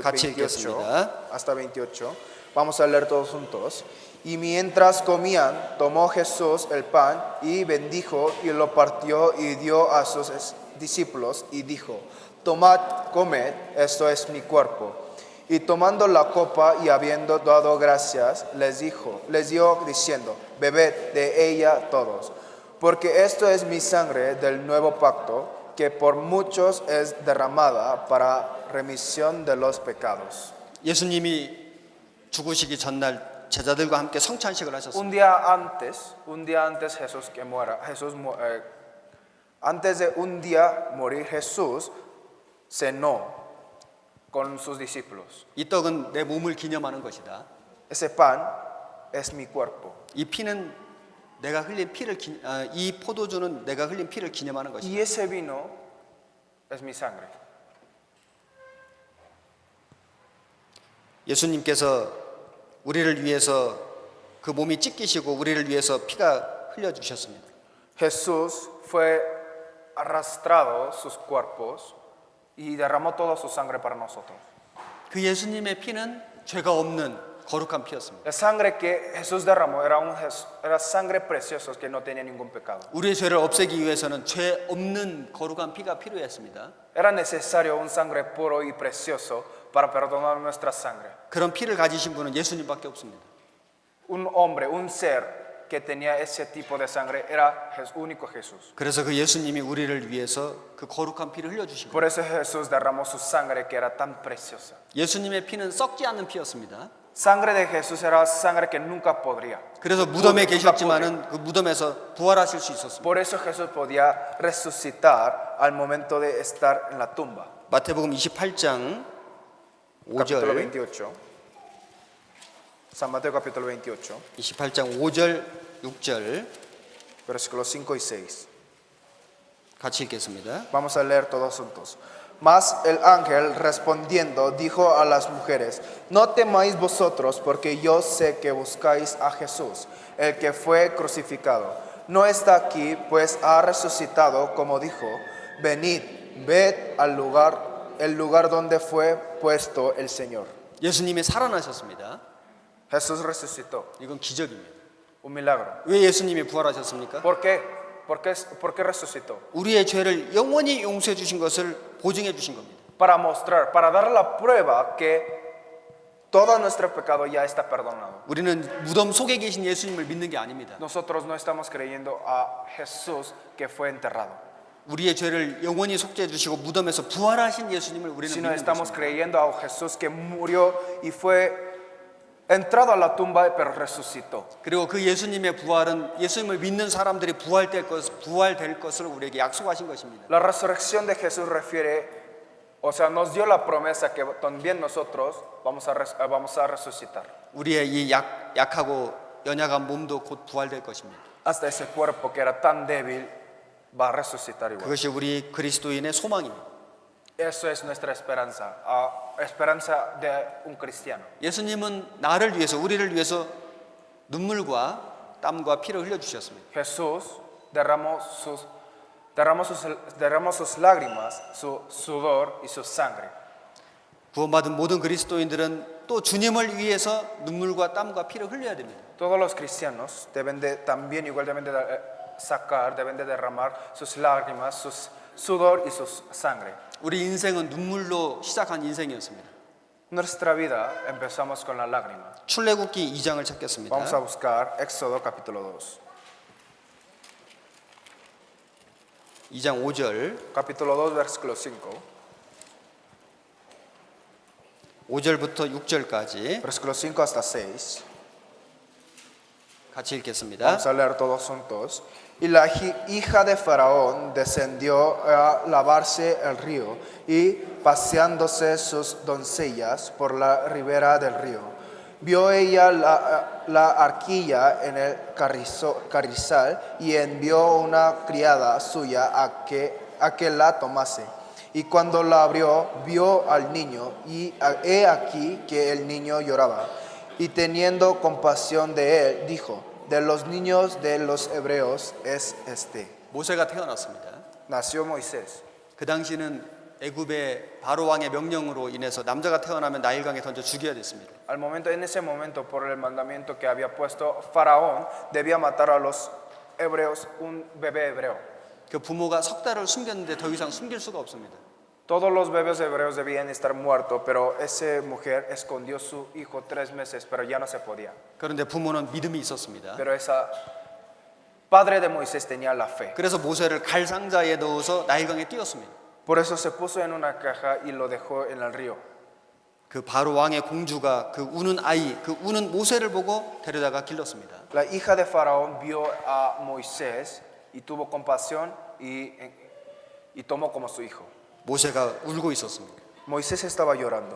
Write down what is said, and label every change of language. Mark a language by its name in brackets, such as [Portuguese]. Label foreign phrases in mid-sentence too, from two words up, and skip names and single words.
[Korean] 같이 28 읽겠습니다. [Spanish] hasta 28. Vamos a leer todos juntos. Y mientras comían, tomó Jesús el pan y bendijo y lo partió y dio a sus discípulos y dijo: Tomad, comed, esto es mi cuerpo. Y tomando la copa y habiendo dado gracias, les dio diciendo: Bebed de ella todos, porque esto es mi sangre del nuevo pacto, que por muchos es derramada para remisión de los pecados. [Korean] 예수님이 죽으시기 전날 제자들과 함께 성찬식을 하셨습니다. [Spanish] Un día antes Jesús que muera, antes de un día morir, Jesús cenó con sus discípulos. [Korean] 이 떡은 내 몸을 기념하는 것이다. [Spanish] Ese pan es mi cuerpo. [Korean] 이 피는 내가 흘린 피를 이 포도주는 내가 흘린 피를 기념하는 것이다. [Spanish] Y ese vino es mi sangre. [Korean] 예수님께서 우리를 위해서 그 몸이 찢기시고 우리를 위해서 피가 흘려 주셨습니다. [Spanish] Jesús fue arrastrado sus cuerpos y derramó toda su sangre para nosotros. [Korean] 그 예수님의 피는 죄가 없는 거룩한 피였습니다. [Spanish] La sangre que Jesús derramó era sangre preciosa que no tenía ningún pecado. [Korean] 우리의 죄를 없애기 위해서는 죄 없는 거룩한 피가 필요했습니다. [Spanish] Era necesario un sangre puro y precioso para perdonar nuestra sangre. [Korean] 그런 피를 가지신 분은 예수님밖에 없습니다. [Spanish] Un hombre, un ser que tenía ese tipo de sangre era único Jesús. [Korean] 그래서 그 예수님이 우리를 위해서 그 거룩한 피를 흘려 주신 거예요. [Spanish] Por eso Jesús derramó su sangre que era tan preciosa. [Korean] 예수님의 피는 썩지 않는 피였습니다. [Spanish] Sangre de Jesús era sangre que nunca podría. [Korean] 그래서 무덤에 계셨지만은 그 무덤에서 부활하실 수 있었습니다. [Spanish] Por eso Jesús podía resucitar al momento de estar en la tumba. [Korean] 마태복음 28장 [Spanish] Capítulo [Korean] 5절 [Spanish] 28. San Mateo capítulo 28, [Korean] 28장 5절 6절 [Spanish] versículos 5 y 6. [Korean] 같이 읽겠습니다. [Spanish] Vamos a leer todos juntos. Mas el ángel respondiendo dijo a las mujeres: No temáis vosotros, porque yo sé que buscáis a Jesús, el que fue crucificado. No está aquí, pues ha resucitado, como dijo. Venid, ved al lugar, el lugar donde fue puesto el Señor. [Korean] 예수님이 살아나셨습니다. [Spanish] Jesús resucitó, [Korean] 이건 기적입니다. [Spanish] un milagro. [Korean] 왜 예수님이 부활하셨습니까? [Spanish] ¿Por qué? ¿Por qué resucitó? [Korean] 우리의 죄를 영원히 용서해 주신 것을 보증해 주신 겁니다. [Spanish] Para mostrar, para dar la prueba que todo nuestro pecado ya está perdonado. [Korean] 우리는 무덤 속에 계신 예수님을 믿는 게 아닙니다. [Spanish] Nosotros no estamos creyendo a Jesús que fue enterrado, [Korean] 우리의 죄를 영원히 속죄해 주시고 무덤에서 부활하신 예수님을 우리는 [Spanish] sino [Korean] 믿는 [Spanish] estamos [Korean] 것입니다. [Spanish] creyendo a Jesús que murió y fue entrado a la tumba pero resucitó. [Korean] 그리고 그 예수님의 부활은 예수님을 믿는 사람들이 부활될 것을 우리에게 약속하신 것입니다. [Spanish] La resurrección de Jesús refiere, o sea, nos dio la promesa que también nosotros vamos a resucitar. [Korean] 우리의 이 약하고 연약한 몸도 곧 부활될 것입니다. [Spanish] Hasta ese cuerpo que era tan débil va a resucitar igual. [Korean] 그것이 우리 그리스도인의 소망입니다. [Spanish] Eso es nuestra esperanza, esperanza de un cristiano. [Korean] 예수님은 나를 위해서 우리를 위해서 눈물과 땀과 피를 흘려 주셨습니다. [Spanish] Jesús derramó sus lágrimas, su sudor y su sangre. [Korean] 구원받은 모든 그리스도인들은 또 주님을 위해서 눈물과 땀과 피를 흘려야 됩니다. [Spanish] Todos los cristianos deben de también igual deben de deben de derramar sus lágrimas, su sudor y su sangre. [Korean] 우리 인생은 눈물로 시작한 인생이었습니다. [Spanish] Nuestra vida empezamos con la lágrima. [Korean] 출애굽기 2장을 찾겠습니다. [Spanish] Vamos a buscar Éxodo capítulo 2. [Korean] 2장 5절, [Spanish] capítulo 2, versículo 5. [Korean] 5절부터 6절까지 [Spanish] Versículo 5 hasta 6. [Korean] 같이 읽겠습니다. [Spanish] Vamos a leer todos juntos. Y la hija de Faraón descendió a lavarse el río y paseándose sus doncellas por la ribera del río. Vio ella la arquilla en el carrizal y envió una criada suya a que la tomase. Y cuando la abrió, vio al niño y he aquí que el niño lloraba. Y teniendo compasión de él, dijo, de los niños de los hebreos es este. [Korean] 모세가 태어났습니다. [Spanish] Nació Moisés. [Korean] 그 당시는 애굽의 바로 왕의 명령으로 인해서 남자가 태어나면 나일강에 던져 죽여야 됐습니다. [Spanish] En ese momento, por el mandamiento que había puesto Faraón, debía matar a los hebreos, un bebé hebreo. [Korean] 그 부모가 석 달을 숨겼는데 더 이상 숨길 수가 없습니다. [Spanish] Todos los bebés hebreos debían estar muertos, pero esa mujer escondió su hijo 3 meses, pero ya no se podía. [Korean] 그런데 부모는 믿음이 있었습니다. [Spanish] Pero esa padre de Moisés tenía la fe. [Korean] 그래서 모세를 갈 상자에 넣어서 나일강에 띄웠습니다. [Spanish] Por eso se puso en una caja y lo dejó en el río. [Korean] 그 바로 왕의 공주가 그 우는 아이, 그 우는 모세를 보고 데려다가 길렀습니다. [Spanish] La hija de Faraón vio a Moisés y tuvo compasión y tomó como su hijo. [Korean] 모세가 울고 있었습니다. [Spanish] Moisés estaba llorando.